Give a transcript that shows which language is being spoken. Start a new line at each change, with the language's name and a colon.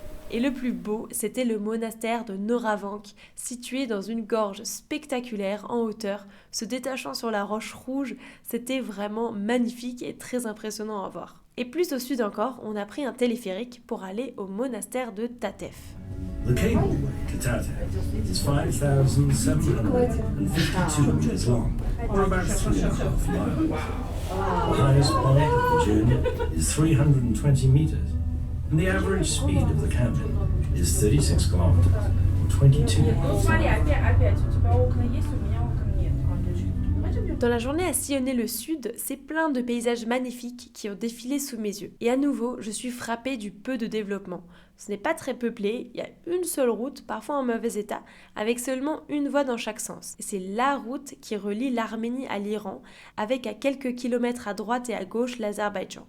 French: Et le plus beau, c'était le monastère de Noravank, situé dans une gorge spectaculaire en hauteur, se détachant sur la roche rouge. C'était vraiment magnifique et très impressionnant à voir. Et plus au sud encore, on a pris un téléphérique pour aller au monastère de Tatef.
English: The cable to Tatef is 5,752 meters long, or about 3.5 miles. The highest point of the journey is 320 meters, and the average speed of the cabin is 36 kilometers, or 22 miles.
French: Dans la journée à sillonner le sud, c'est plein de paysages magnifiques qui ont défilé sous mes yeux. Et à nouveau, je suis frappée du peu de développement. Ce n'est pas très peuplé, il y a une seule route, parfois en mauvais état, avec seulement une voie dans chaque sens. Et c'est la route qui relie l'Arménie à l'Iran, avec à quelques kilomètres à droite et à gauche l'Azerbaïdjan.